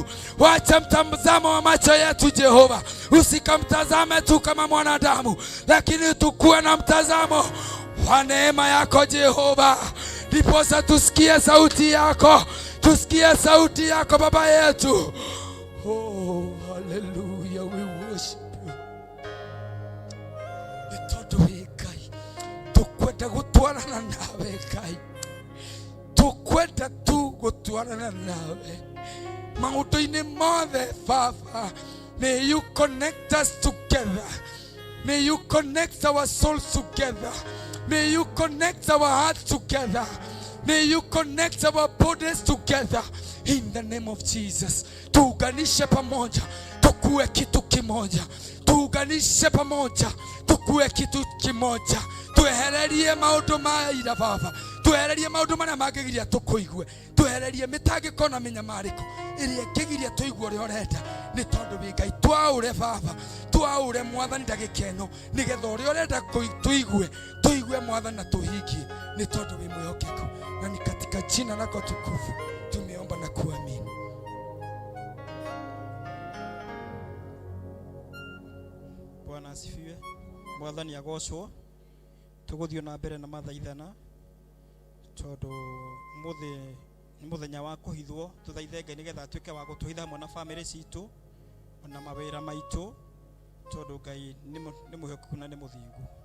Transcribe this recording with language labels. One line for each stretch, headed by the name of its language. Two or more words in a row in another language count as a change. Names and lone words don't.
Swahili: Wacha mtazamo wa macho yetu Jehova, usikamtazame tu kama mwanadamu, lakini tukue na mtazamo wa neema yako Jehova. Ndiposa tusikie sauti yako, tusikie sauti yako Baba yetu.
English: Oh, hallelujah, we worship you.
Kikuyu: Nitondo Ngai, tukwenda gutwarana nawe Ngai, tukwenda tu gutwarana nawe maundu-inĩ mothe Baba.
English: May you connect us together, may you connect our souls together, may you connect our hearts together, may you connect our bodies together in the name of Jesus.
Swahili: Tuunganishe pamoja, tukue kitu kimoja. Tuunganishe pamoja, tukue kitu kimoja.
Kikuyu: Tuehererie maundu ma ira Baba, tuehererie maundu marĩa mangĩgiria tũkũigue, tuehererie mĩtangĩko na mĩnyamarĩko ĩrĩa ĩngĩgiria tũigue ũrĩa ũrenda. Nĩ tondũ wĩ Ngai, twaũre Baba, twaũre Mwathani ndagĩka ĩno, nĩgetha ũrĩa ũrenda tuigue Mwathani na tũhingie, nĩ tondũ wĩ mwĩhokeku.
Swahili: Na ni katika jina lako tukufu tumeomba na kuamini. Bwana asifiwe.
Kikuyu: Mwathani agocwo. Tuguthio na mbere na mathaithana tondu muthi ni muthenya wa kuhithwo. Tuthaithe Ngai nigetha atuike wa gutuhitha hamwe na family citu na mawira maitu, tondu Ngai ni muhokeku na ni muthingu.